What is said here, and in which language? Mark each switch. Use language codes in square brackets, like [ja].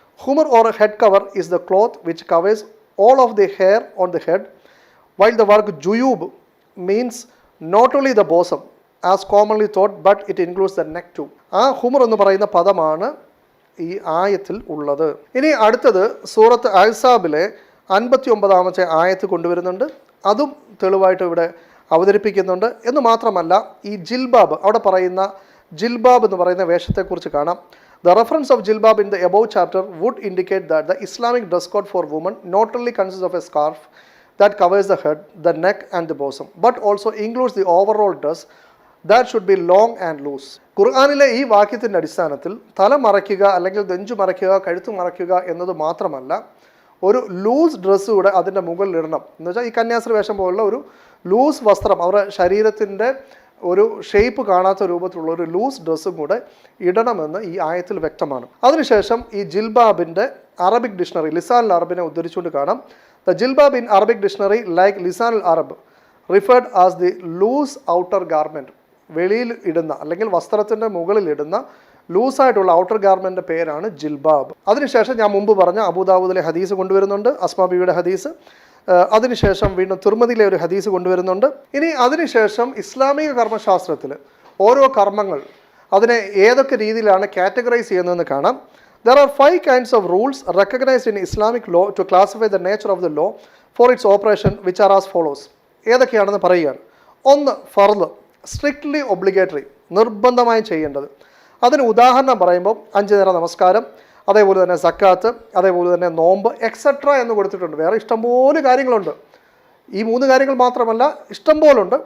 [en] ഖുമുർ or head cover is the cloth which covers all of the hair on the head, while the word juyub means not only the bosom as commonly thought but it includes the neck too. [ml] ആ ഹുമർ എന്ന് പറയുന്ന പദമാണ് ഈ ആയത്തിൽ ഉള്ളത്. ഇനി അടുത്തത് സൂറത്ത് അഹ്സാബിലെ 59ാമത്തെ ആയത്ത് കൊണ്ടുവരുന്നുണ്ട്. അതും തെളിവായിട്ട് ഇവിടെ അവതരിപ്പിക്കുന്നുണ്ട്. എന്ന് മാത്രമല്ല, ഈ ജിൽബാബ്, അവിടെ പറയുന്ന ജിൽബാബ് എന്ന് പറയുന്ന വേഷത്തെക്കുറിച്ച് കാണാം. [en] The reference of jilbab in the above chapter would indicate that the Islamic dress code for women not only consists of a scarf that covers the head, the neck and the bosom, but also includes the overall dress that should be long and loose. [ml] ഖുർആനിലെ ഈ വാക്യത്തിൻ്റെ അടിസ്ഥാനത്തിൽ തല മറയ്ക്കുക അല്ലെങ്കിൽ നെഞ്ചു മറയ്ക്കുക, കഴുത്ത് മറയ്ക്കുക എന്നത് മാത്രമല്ല, ഒരു ലൂസ് ഡ്രസ്സ് കൂടെ അതിൻ്റെ മുകളിൽ ഇടണം. എന്ന് വെച്ചാൽ ഈ കന്യാസ്ത്രീ വേഷം പോലുള്ള ഒരു ലൂസ് വസ്ത്രം, അവരുടെ ശരീരത്തിൻ്റെ ഒരു ഷേപ്പ് കാണാത്ത രൂപത്തിലുള്ള ഒരു ലൂസ് ഡ്രസ്സും കൂടെ ഇടണമെന്ന് ഈ ആയത്തിൽ വ്യക്തമാണ്. അതിനുശേഷം ഈ ജിൽബാബിൻ്റെ അറബിക് ഡിക്ഷണറി ലിസാൻ അൽ അറബിനെ ഉദ്ധരിച്ചുകൊണ്ട് കാണാം. [en] the ജിൽബാബ് in Arabic dictionary like Lisan al Arab referred as the loose outer garment, [ml] വെളിയിൽ ഇടുന്ന അല്ലെങ്കിൽ വസ്ത്രത്തിൻ്റെ മുകളിൽ ഇടുന്ന ലൂസായിട്ടുള്ള ഔട്ടർ ഗാർമെൻറ്റിൻ്റെ പേരാണ് ജിൽബാബ്. അതിനുശേഷം ഞാൻ മുമ്പ് പറഞ്ഞ അബൂദാവൂദിലെ ഹദീസ് കൊണ്ടുവരുന്നുണ്ട്, അസ്മാ ബീവിയുടെ ഹദീസ്. അതിനുശേഷം വീണ്ടും തുർമദിയിലെ ഒരു ഹദീസ് കൊണ്ടുവരുന്നുണ്ട്. ഇനി അതിനുശേഷം ഇസ്ലാമിക കർമ്മശാസ്ത്രത്തിൽ ഓരോ കർമ്മങ്ങൾ അതിനെ ഏതൊക്കെ രീതിയിലാണ് കാറ്റഗറൈസ് ചെയ്യുന്നതെന്ന് കാണാം. [en] There are 5 kinds of rules recognized in Islamic law to classify the nature of the law for its operation, which are as follows. [ml] ഏതൊക്കെയാണെന്ന് പറയുകയാണ്. 1. ഫർള്, [en] strictly obligatory, [ml] നിർബന്ധമായും ചെയ്യേണ്ടത്. അതിന് ഉദാഹരണം പറയുമ്പോൾ 5 നേരം നമസ്കാരം, അതേപോലെ തന്നെ സക്കാത്ത്, അതേപോലെ തന്നെ നോമ്പ് എക്സെട്ര എന്ന് കൊടുത്തിട്ടുണ്ട്. വേറെ ഇഷ്ടംപോലെ കാര്യങ്ങളുണ്ട്. ഈ 3 കാര്യങ്ങൾ മാത്രമല്ല, ഇഷ്ടംപോലുണ്ട്.